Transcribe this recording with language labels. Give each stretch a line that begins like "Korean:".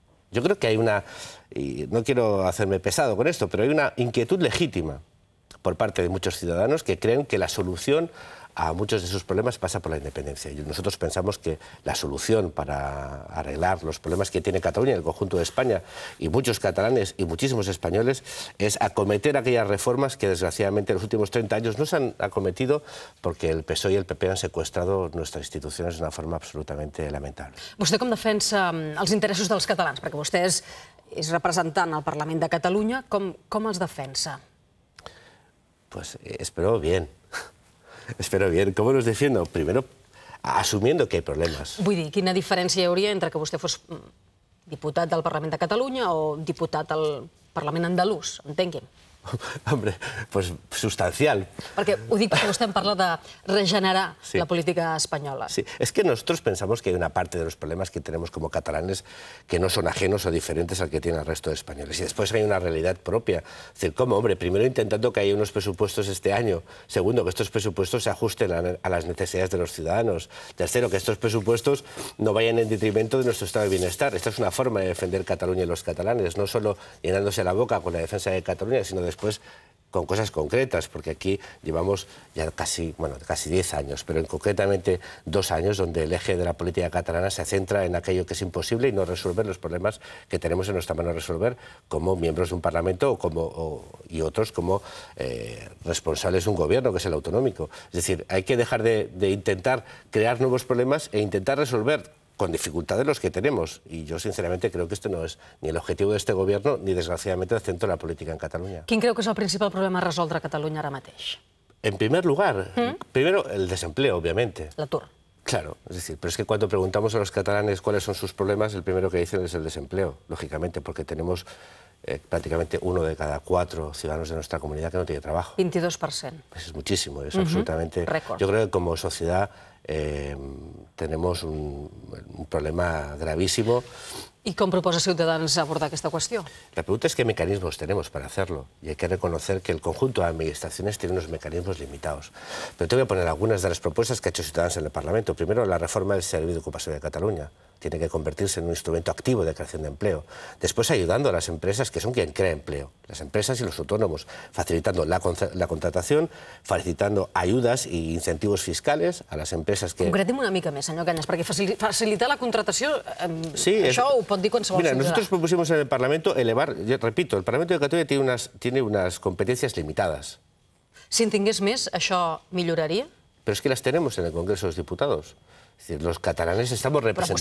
Spanish: Yo creo que hay una, y no quiero hacerme pesado con esto, pero hay una inquietud legítima por parte de muchos ciudadanos que creen que la solución a muchos de sus problemas pasa por la independencia. Y nosotros pensamos que la solución para arreglar los problemas que tiene Cataluña, el conjunto de España y muchos catalanes y muchísimos españoles es acometer aquellas reformas que desgraciadamente en los últimos 30 años no se han acometido porque el PSOE y el PP han secuestrado nuestras instituciones de una forma absolutamente lamentable.
Catalan: Vostè com defensa els interessos dels catalans? Perquè vostè és representant al Parlament de Catalunya. Com els defensa?
Spanish: Pues espero bien. Espero bien. ¿Cómo los defiendo? Primero, asumiendo que hay problemas.
Catalan: Vull dir, quina diferència hi hauria entre que vostè fos diputat del Parlament de Catalunya o diputat al Parlament andalús? Entengui'm.
Spanish: Hombre, pues sustancial.
Catalan: Perquè ho dic perquè vostè em parla de regenerar la política espanyola.
Spanish: Sí, es que nosotros pensamos que hay una parte de los problemas que tenemos como catalanes que no son ajenos o diferentes al que tiene el resto de españoles. Y después hay una realidad propia. Es decir, ¿cómo? Hombre, primero intentando que haya unos presupuestos este año. Segundo, que estos presupuestos se ajusten a las necesidades de los ciudadanos. Tercero, que estos presupuestos no vayan en detrimento de nuestro estado de bienestar. Esta es una forma de defender Cataluña y los catalanes, no solo llenándose la boca con la defensa de Cataluña, sino después con cosas concretas, porque aquí llevamos ya casi 10 años, pero concretamente 2 años donde el eje de la política catalana se centra en aquello que es imposible y no resolver los problemas que tenemos en nuestra mano resolver como miembros de un Parlamento y otros como responsables de un gobierno, que es el autonómico. Es decir, hay que dejar de intentar crear nuevos problemas e intentar resolver con dificultades los que tenemos. Y yo, sinceramente, creo que este no es ni el objetivo de este gobierno ni, desgraciadamente, el centro de la política en Cataluña.
Catalan: Quin creu que és el principal problema a resoldre a Catalunya ara mateix?
Spanish: En primer lugar, primero el desempleo, obviamente.
Catalan: L'atur.
Spanish: Claro, es decir, pero es que cuando preguntamos a los catalanes cuáles son sus problemas, el primero que dicen es el desempleo, lógicamente, porque tenemos prácticamente 1 de cada 4 ciudadanos de nuestra comunidad que no tiene trabajo. 22%. Pues es muchísimo, es absolutamente... Récord. Yo creo que como sociedad tenemos un problema gravísimo.
Catalan: I com proposa Ciutadans abordar aquesta qüestió?
Spanish: La pregunta es qué mecanismos tenemos para hacerlo. Y hay que reconocer que el conjunto de administraciones tiene unos mecanismos limitados. Pero te voy a poner algunas de las propuestas que ha hecho Ciutadans en el Parlamento. Primero, la reforma del Servei d'Ocupació de Cataluña. Tiene que convertirse en un instrumento activo de creación de empleo. Después, ayudando a las empresas, que son quien crea empleo. Las empresas y los autónomos, facilitando la contratación, facilitando ayudas e incentivos fiscales a las empresas que...
Catalan: Concretem una mica més, senyor Cañas, perquè facilitar la contratació,
Spanish: sí,
Catalan: això ho pot dir qualsevol ciutadà.
Spanish: Mira, nosotros propusimos en el Parlamento elevar, yo repito, el Parlamento de Cataluña tiene unas competencias limitadas.
Catalan: Si en tingués més, això milloraria?
Spanish: Pero es que las tenemos en el Congreso de los Diputados. Es decir, los catalanes estamos representados...